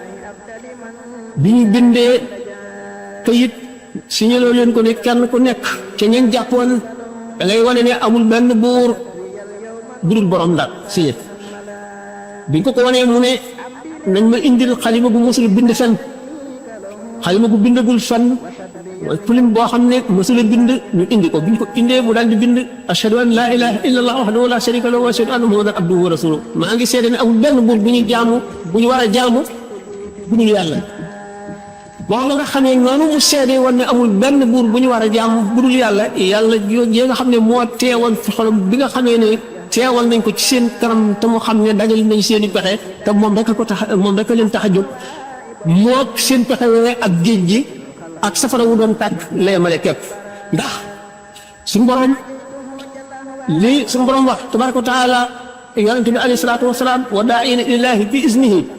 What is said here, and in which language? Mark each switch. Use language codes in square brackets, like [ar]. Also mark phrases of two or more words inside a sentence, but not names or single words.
[wo] bi ñu bindee kayit signaloo leen ko ne kenn ku nekk ca ñeen jàppoon da ngay wane ne amul benn buur budul borom daal signé biñ ko wanee mu ne nañ ma indil xalima bu mosul bind fenn xalima bu bindagul fenn mooy plume boo xam ne mosul bind ñu indi ko biñ ko indee mu daal di bind [ar] أشهد أن لا إله إلا الله وحده لا شريك له وأشهد أن محمدا عبده ورسوله [wo] maa ngi seede ne amul benn buur bu ñuy jaamu bu ñu war a jaamu bu dul yàlla boo nga xamee noonu mu seede woon ne amul benn buur bu ñu war a jaamu bu dul yàlla yàlla yooyu nga xam ne moo teewoon fi xolam bi nga xamee ne teewal nañ ko ci seen kanam te mu xam ne dajal nañ seen i pexe te moom rek ko tax moom rek leen tax a jóg moo seen pexe wee ak géej gi ak safara wu doon tàkk lay male képp ndax suñu borom lii suñu borom wax [ar] تبارك وتعالى [wo] yonente bi [ar] عليه الصلاة والسلام وداعيا إلى الله بإذنه